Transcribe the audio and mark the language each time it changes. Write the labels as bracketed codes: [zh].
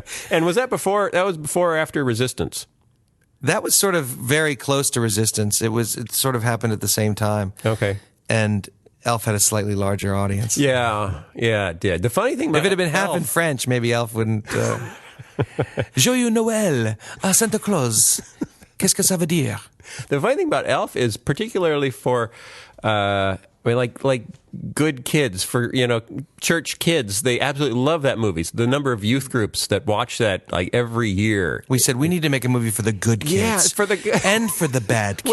[en] And was that before or after Resistance? That was sort of very close to Resistance. It sort of happened at the same time. Okay. And Elf had a slightly larger audience. Yeah, it did. The funny thing about If it had been half Elf, in French, maybe Elf wouldn't. [fr] Joyeux Noël à Santa Claus. Qu'est-ce que ça veut dire? [en] The funny thing about Elf is particularly for like good kids, for church kids, they absolutely love that movie. The number of youth groups that watch that like every year. We said we need to make a movie for the good kids. Yeah, for the and for the bad kids.